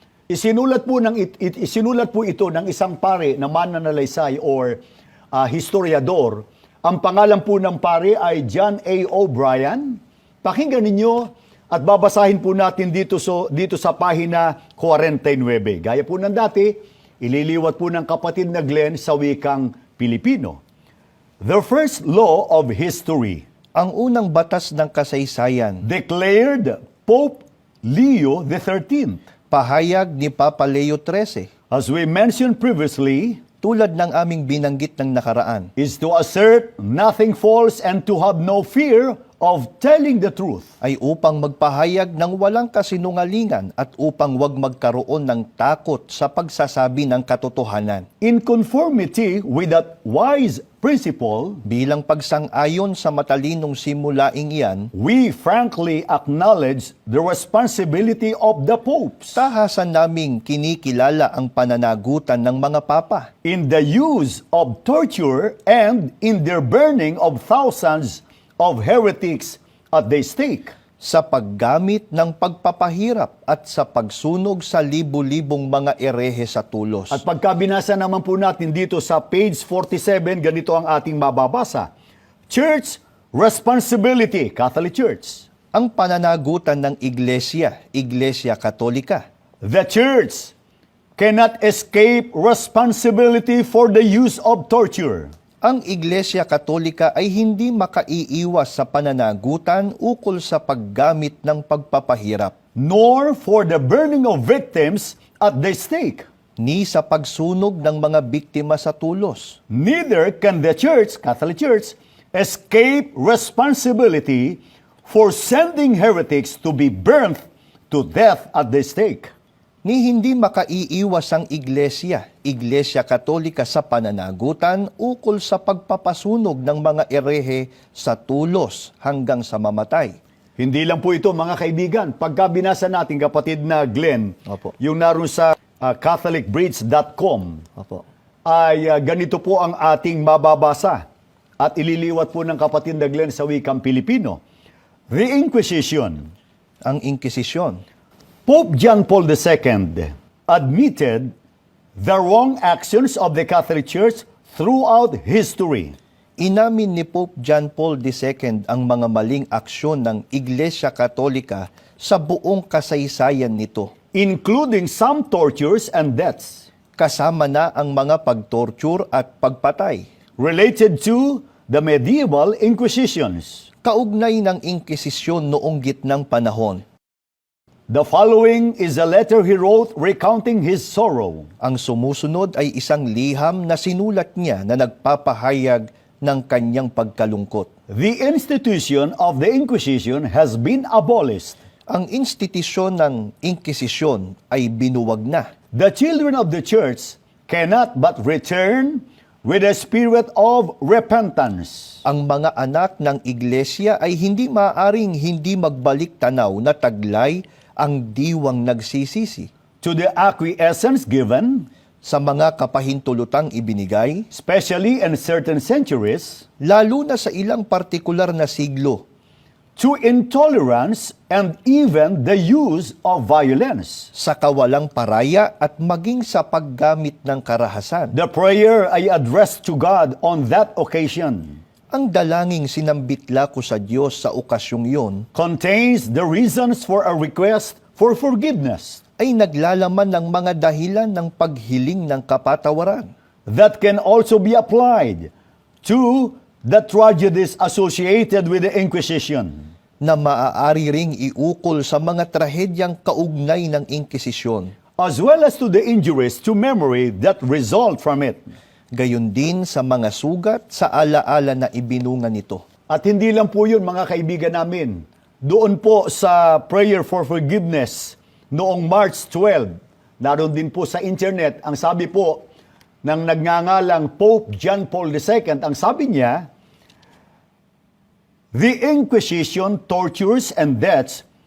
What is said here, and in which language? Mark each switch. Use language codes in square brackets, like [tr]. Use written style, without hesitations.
[tl] Isinulat po ito ng isang pare na mananalaysay or historiador. Ang pangalan po ng pare ay John A. O'Brien. Pakinggan ninyo at babasahin po natin dito sa pahina 49. Gaya po ng dati, ililiwat po ng kapatid na Glenn sa wikang Pilipino. [en] The first law of history, [tl] Ang unang batas ng kasaysayan, [en] declared Pope Leo XIII. [tl] pahayag ni Papa Leo XIII, [en] As we mentioned previously, [tl] tulad ng aming binanggit ng nakaraan, [en] is to assert nothing false and to have no fear of telling the truth. [tl] ay upang magpahayag ng walang kasinungalingan at upang wag magkaroon ng takot sa pagsasabi ng katotohanan. [en] In conformity with that wise principle, [tl] Bilang pagsang-ayon sa matalinong simulaing iyan, [en] we frankly acknowledge the responsibility of the popes [tl] tahasan naming kinikilala ang pananagutan ng mga papa [en] in the use of torture and in their burning of thousands of heretics at the stake. [tl] sa paggamit ng pagpapahirap at sa pagsunog sa libu-libong mga erehe sa tulos. At pagka binasa naman po natin dito sa page 47, ganito ang ating mababasa. [en] Church responsibility, Catholic Church. [tl] Ang pananagutan ng Iglesia, Iglesia Katolika, [en] The Church cannot escape responsibility for the use of torture. [tl] ang Iglesia Katolika ay hindi makaiiwas sa pananagutan ukol sa paggamit ng pagpapahirap, [en] Nor for the burning of victims at the stake. [tl] ni sa pagsunog ng mga biktima sa tulos. [en] Neither can the Church, Catholic Church, escape responsibility for sending heretics to be burnt to death at the stake. [tl] Ni hindi makaiiwas ang Iglesia, Iglesia Katolika sa pananagutan ukol sa pagpapasunog ng mga erehe sa tulos hanggang sa mamatay. Hindi lang po ito mga kaibigan. Pagka binasa natin kapatid na Glenn, Opo. yung naroon sa catholicbridge.com, Opo. ay ganito po ang ating mababasa at ililiwat po ng kapatid na Glenn sa wikang Pilipino. [en] The Inquisition. [tl] Ang Inkisisyon. [en] Pope John Paul II admitted the wrong actions of the Catholic Church throughout history. [tl] Inamin ni Pope John Paul II ang mga maling aksyon ng Iglesia Katolika sa buong kasaysayan nito. [en] Including some tortures and deaths [tl] Kasama na ang mga pagtorture at pagpatay. [en] related to the medieval inquisitions. [tl] Kaugnay ng Inkisisyon noong gitnang panahon. [en] The following is a letter he wrote recounting his sorrow. [tl] Ang sumusunod ay isang liham na sinulat niya na nagpapahayag ng kanyang pagkalungkot. [en] The institution of the Inquisition has been abolished. [tl] Ang institusyon ng Inkisisyon ay binuwag na. [en] The children of the church cannot but return with a spirit of repentance. [tl] Ang mga anak ng iglesia ay hindi maaring hindi magbalik tanaw na taglay ang diwang nagsisisi [en] To the acquiescence given, [tl] sa mga kapahintulutang ibinigay, [en] especially in certain centuries, [tl] lalo na sa ilang partikular na siglo, [en] to intolerance and even the use of violence. [tl] sa kawalang paraya at maging sa paggamit ng karahasan. [en] The prayer I addressed to God on that occasion [tl] Ang dalangin sinambitla ko sa Diyos sa okasyong yon [en] contains the reasons for a request for forgiveness [tl] ay naglalaman ng mga dahilan ng paghiling ng kapatawaran [en] that can also be applied to the tragedies associated with the Inquisition. [tl] na maaari ring iukol sa mga trahedyang kaugnay ng Inkisisyon, [en] As well as to the injuries to memory that result from it. [tl] gayon din sa mga sugat sa alaala na ibinunga nito. At hindi lang po yun mga kaibigan namin. Doon po sa Prayer for Forgiveness noong March 12, naroon din po sa internet, ang sabi po ng nagngangalang Pope John Paul II, ang sabi niya, [en] the Inquisition tortures and deaths